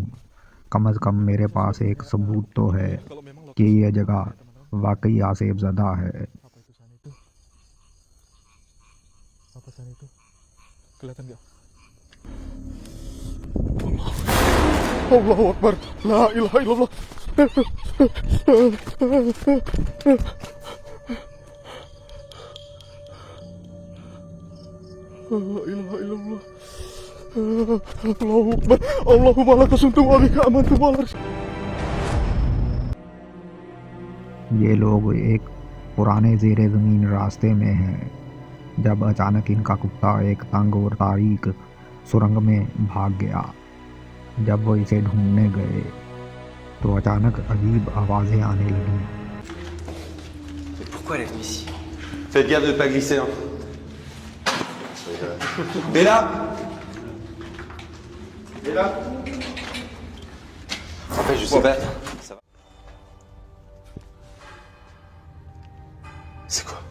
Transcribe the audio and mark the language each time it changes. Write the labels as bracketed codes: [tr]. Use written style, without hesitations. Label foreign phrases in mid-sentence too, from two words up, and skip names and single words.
[ur] کم سے کم میرے پاس ایک ثبوت تو ہے کہ یہ جگہ واقعی آسیب زدہ ہے. [id] Apa sana itu? Kelihatan nggak? [ar] الله أكبر، لا إله إلا الله. لا إله إلا الله. الله أكبر، اللهم لك صمت وبك آمنت وعلى [ur] یہ لوگ ایک پرانے زیرِ زمین راستے میں ہیں جب اچانک ان کا کتا ایک تنگ اور تاریک سرنگ میں بھاگ گیا. جب وہ اسے ڈھونڈنے گئے تو اچانک عجیب آوازیں آنے لگیں. [fr] Mais pourquoi elle est venue ici? Faites gaffe de ne pas glisser, hein. Bella! Bella! En fait, je sais pas. Ça va? C'est quoi?